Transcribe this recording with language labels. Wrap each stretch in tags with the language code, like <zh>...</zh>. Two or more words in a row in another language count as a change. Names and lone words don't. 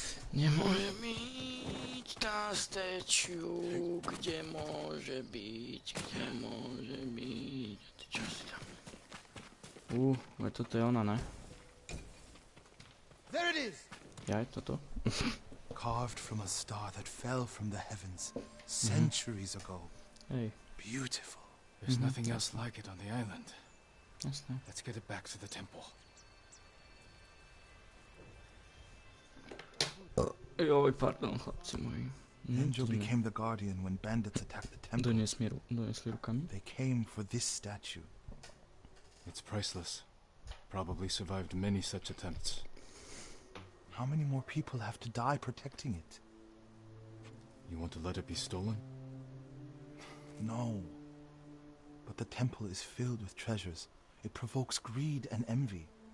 <sk>Nemôže byť tá statue, kde môže byť, Čo si tam? Toto je ona, ne?</sk> <en>There it is!</en> <sk>Jaj, toto?</sk> <en>Carved from a star that fell from the heavens centuries ago.</en> <sk>Hej.</sk> <en>Beautiful. There's nothing else like it on the island.</en> <sk>Jasné.</sk> <en>Let's get it back to the temple.</en> <sk>Joj, pardon, chlapci moji.</sk> <en>Angel became the guardian when bandits attacked the temple.</en> <sk>Donesli rukami.</sk> <en>They came for this statue. It's priceless. Probably survived many such attempts. How many more people have to die protecting it? You want to let it be stolen? No. But the temple is filled with treasures. It provokes greed and envy.</en>